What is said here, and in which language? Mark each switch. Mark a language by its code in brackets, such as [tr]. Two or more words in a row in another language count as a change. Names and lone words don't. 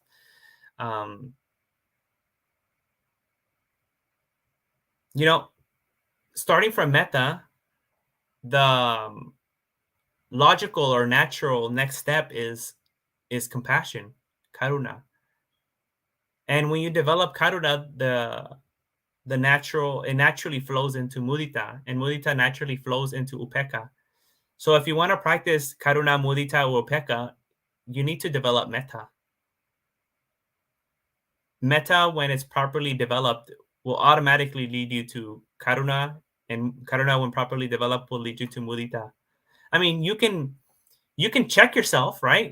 [en] Um, you know, starting from metta, the logical or natural next step is compassion, karuna. And when you develop karuna, the natural, it naturally flows into mudita, and mudita naturally flows into upeka. So if you want to practice [pi] karuna, mudita, [en] or upeka, you need to develop metta. Metta, when it's properly developed, will automatically lead you to karuna, and karuna, when properly developed, will lead you to mudita. I mean, you can check yourself, right?